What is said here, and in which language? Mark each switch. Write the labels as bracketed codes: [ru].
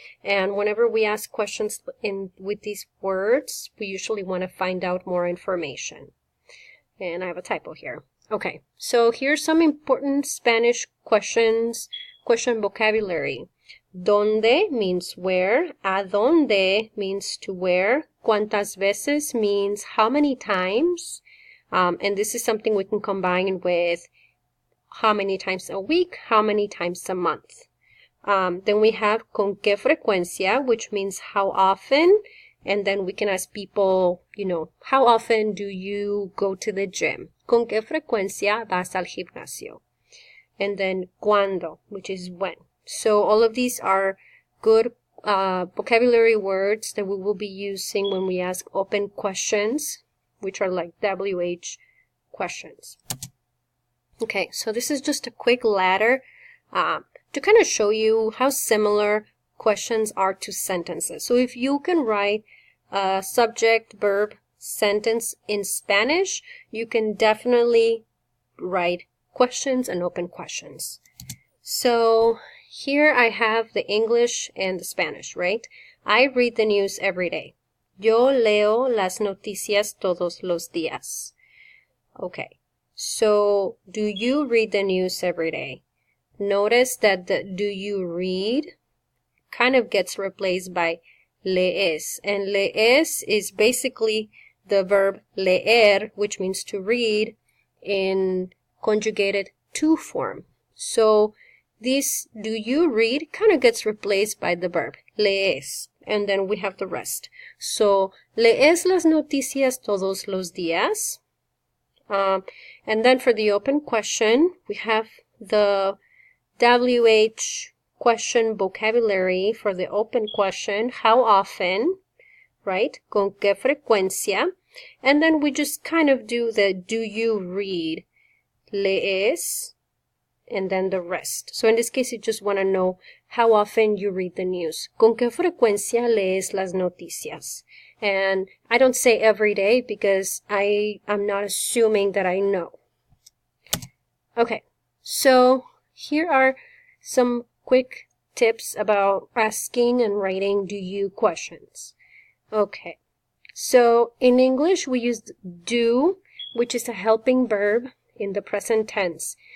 [en] And whenever we ask questions with these words, we usually want to find out more information. And I have a typo here. Okay, so here's some important Spanish questions, question vocabulary. ¿Dónde means where. [es] ¿A dónde [en] means to where. [es] ¿Cuántas veces [en] means how many times. And this is something we can combine with how many times a week, how many times a month. Then we have [es] con qué frecuencia, [en] which means how often. And then we can ask people, how often do you go to the gym? [es] Con qué frecuencia vas al gimnasio? [en] And then cuándo, which is when. So all of these are good vocabulary words that we will be using when we ask open questions, which are like WH questions. Okay, so this is just a quick ladder to kind of show you how similar questions are to sentences. So if you can write a subject, verb, sentence in Spanish, you can definitely write questions and open questions. So here I have the English and the Spanish, right? I read the news every day. [es] Yo leo las noticias todos los días. [en] Okay, so do you read the news every day? Notice that the do you read kind of gets replaced by lees. And lees is basically the verb leer, which means to read, in conjugated to form. So this do you read kind of gets replaced by the verb lees. And then we have the rest. [es] So, lees las noticias todos los días. [en] And then for the open question, we have the WH question vocabulary for the open question. How often, right? [es] Con qué frecuencia. [en] And then we just kind of do the do you read, lees, and then the rest. So in this case, you just want to know how often you read the news. [es] ¿Con qué frecuencia lees las noticias? [en] And I don't say every day because I'm not assuming that I know. Okay, so here are some quick tips about asking and writing do you questions. Okay, so in English we use do, which is a helping verb in the present tense.